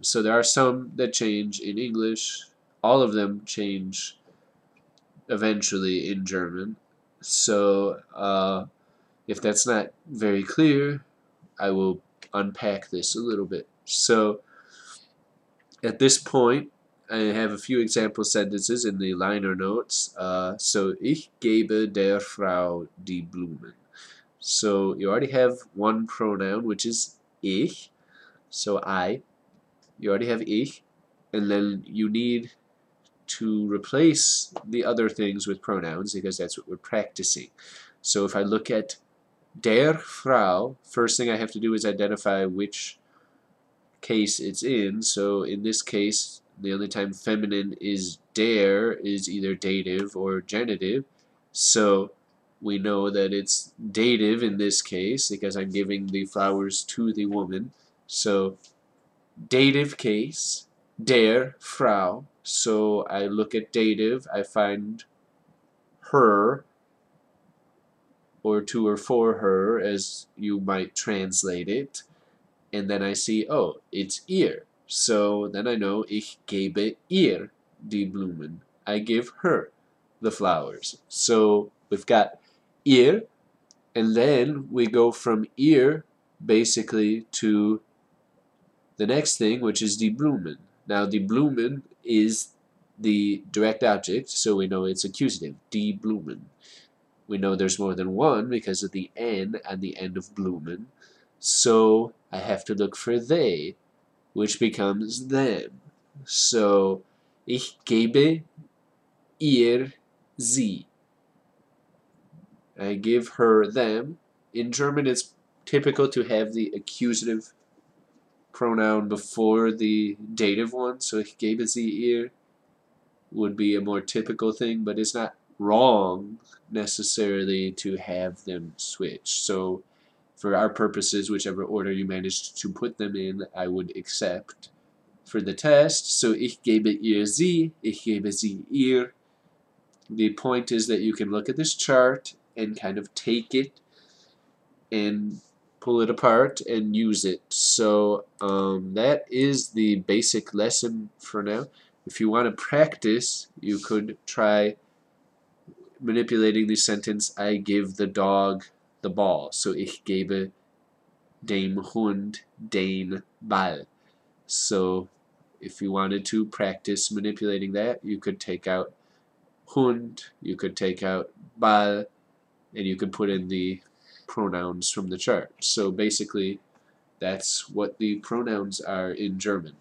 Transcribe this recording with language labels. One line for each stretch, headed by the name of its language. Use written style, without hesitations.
English: So there are some that change in English, all of them change eventually in German. So if that's not very clear, I will unpack this a little bit. So at this point, I have a few example sentences in the liner notes.
German: So ich gebe der Frau die Blumen.
English: So you already have one pronoun, which is ich. So I. You already have ich. And then you need to replace the other things with pronouns because that's what we're practicing. So if I look at
German: der Frau,
English: first thing I have to do is identify which case it's in. So in this case, the only time feminine is der is either dative or genitive. So we know that it's dative in this case because I'm giving the flowers to the woman. So dative case,
German: der Frau.
English: So I look at dative, I find her or to or for her as you might translate it. And then I see, oh, it's ihr. So then I know,
German: ich gebe ihr die Blumen.
English: I give her the flowers. So we've got ihr, and then we go from ihr basically to the next thing, which is
German: die Blumen.
English: Now,
German: die Blumen
English: is the direct object, so we know it's accusative, die Blumen. We know there's more than one because of the N at the end of Blumen. So I have to look for they, which becomes them.
German: So ich gebe ihr sie.
English: I give her them. In German, it's typical to have the accusative pronoun before the dative one. So
German: ich gebe sie ihr
English: would be a more typical thing, but it's not wrong necessarily to have them switch. So for our purposes, whichever order you managed to put them in, I would accept for the test.
German: So ich gebe ihr sie, ich gebe sie ihr.
English: The point is that you can look at this chart and kind of take it and pull it apart and use it. So that is the basic lesson for now. If you want to practice, you could try manipulating the sentence, I give the dog the ball.
German: So ich gebe dem Hund den Ball.
English: So if you wanted to practice manipulating that, you could take out Hund, you could take out Ball, and you could put in the pronouns from the chart. So basically, that's what the pronouns are in German.